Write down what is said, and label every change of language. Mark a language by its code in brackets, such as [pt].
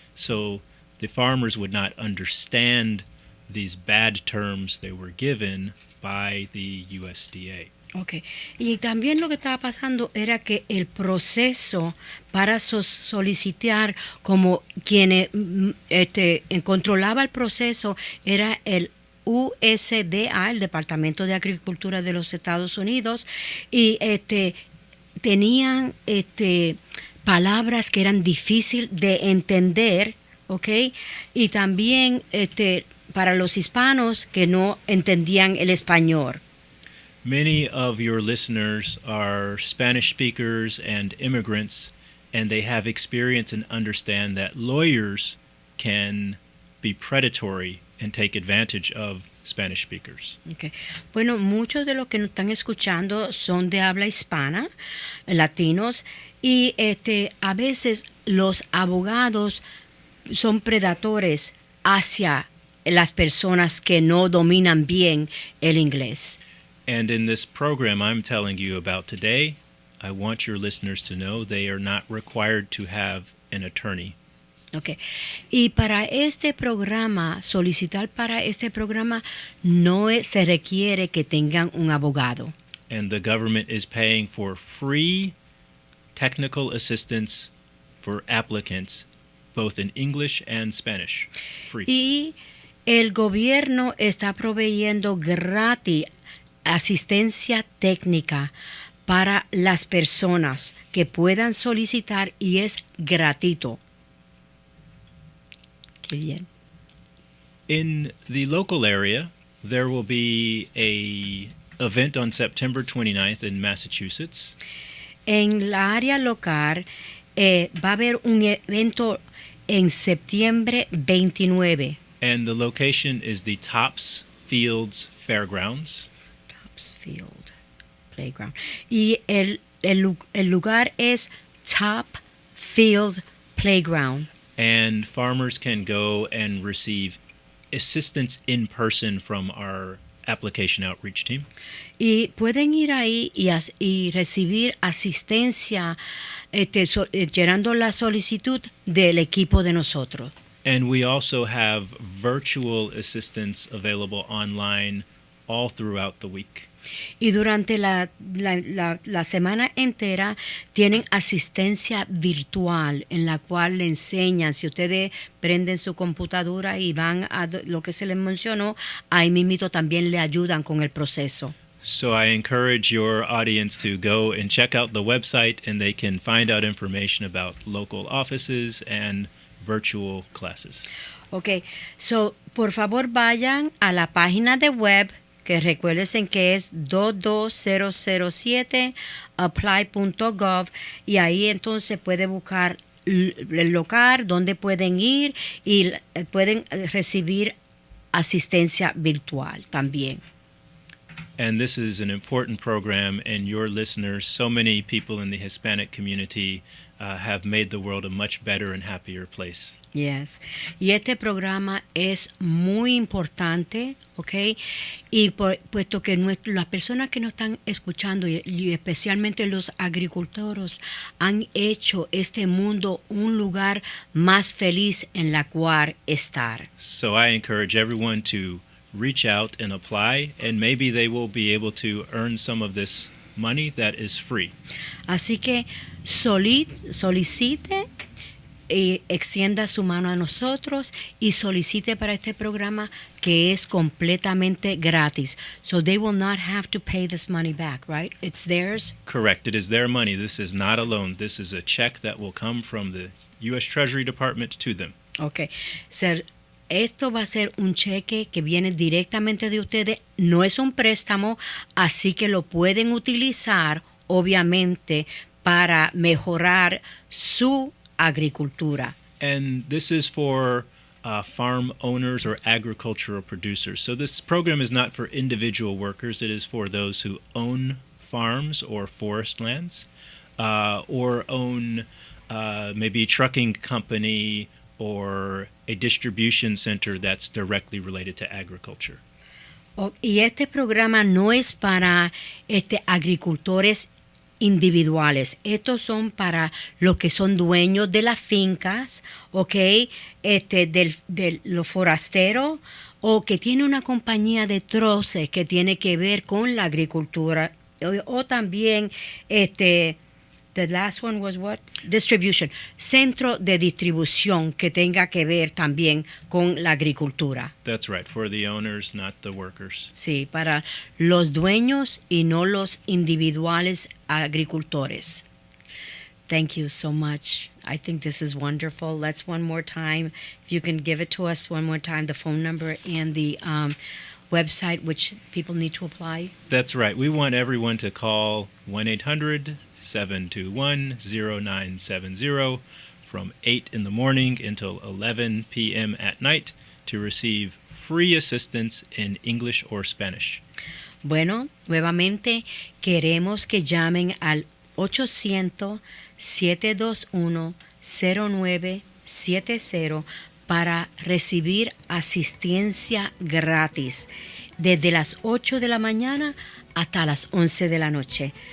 [en] So the farmers would not understand these bad terms they were given by the USDA. Okay. [es] Y también lo que estaba pasando era que el proceso para solicitar, como quien controlaba el proceso, era el USDA, el Departamento de Agricultura de los Estados Unidos, y tenían palabras que eran difíciles de entender, ¿ok? Y también para los hispanos que no entendían el español. [en] Many of your listeners are Spanish speakers and immigrants, and they have experience and understand that lawyers can be predatory and take advantage of Spanish speakers. Okay. [es] Bueno, muchos de los que nos están escuchando son de habla hispana, latinos, y a veces los abogados son predadores hacia las personas que no dominan bien el inglés. [en] And in this program I'm telling you about today, I want your listeners to know they are not required to have an attorney. [es] Okay. Y para este programa, solicitar para este programa, se requiere que tengan un abogado. [en] And the government is paying for free technical assistance for applicants, both in English and Spanish. Free. [es] Y el gobierno está proveyendo gratis asistencia técnica para las personas que puedan solicitar y es gratuito. Qué bien. [en] In the local area, there will be a event on September 29th in Massachusetts. [es] En la área local va a haber un evento en septiembre 29. [en] And the location is the Tops Fields Fairgrounds. [es] Topsfield Playground. Y el lugar es Top Field Playground. [en] And farmers can go and receive assistance in person from our application outreach team. [es] Y pueden ir ahí y recibir asistencia llenando la solicitud del equipo de nosotros. [en] And we also have virtual assistance available online all throughout the week. [es] Y durante la semana entera tienen asistencia virtual en la cual le enseñan. Si ustedes prenden su computadora y van a lo que se les mencionó, ahí mismito también le ayudan con el proceso. [en] So I encourage your audience to go and check out the website, and they can find out information about local offices and virtual classes. [es] Ok, so por favor vayan a la página de web, que recuerden que es 22007apply.gov, y ahí entonces puede buscar el local donde pueden ir y pueden recibir asistencia virtual también. [en] And this is an important program, and your listeners, so many people in the Hispanic community have made the world a much better and happier place. Yes. [es] Y este programa es muy importante, ¿ok? Y puesto que las personas que nos están escuchando, y especialmente los agricultores, han hecho este mundo un lugar más feliz en la cual estar. [en] So I encourage everyone to reach out and apply, and maybe they will be able to earn some of this money that is free. [es] Así que solicite y extienda su mano a nosotros y solicite para este programa que es completamente gratis. [en] So they will not have to pay this money back, right? It's theirs. Correct. It is their money. This is not a loan. This is a check that will come from the U.S. Treasury Department to them. Okay. [es] Esto va a ser un cheque que viene directamente de ustedes, no es un préstamo, así que lo pueden utilizar, obviamente, para mejorar su agricultura. [en] And this is for farm owners or agricultural producers. So this program is not for individual workers. It is for those who own farms or forest lands, or own maybe a trucking company or a distribution center that's directly related to agriculture. [es] Y este programa no es para agricultores individuales. Estos son para los que son dueños de las fincas, ¿ok? De los forasteros, o que tiene una compañía de troces que tiene que ver con la agricultura, o también [en] the last one was what? Distribution. [es] Centro de distribución que tenga que ver también con la agricultura. [en] That's right, for the owners, not the workers. [es] Sí, para los dueños y no los individuales agricultores. [en] Thank you so much. I think this is wonderful. Let's one more time, if you can give it to us one more time, the phone number and the website which people need to apply. That's right. We want everyone to call 1-800-721-0970 from 8 in the morning until 11 p.m. at night to receive free assistance in English or Spanish. [es] Bueno, nuevamente queremos que llamen al 800-721-0970 para recibir asistencia gratis desde las 8 de la mañana hasta las 11 de la noche.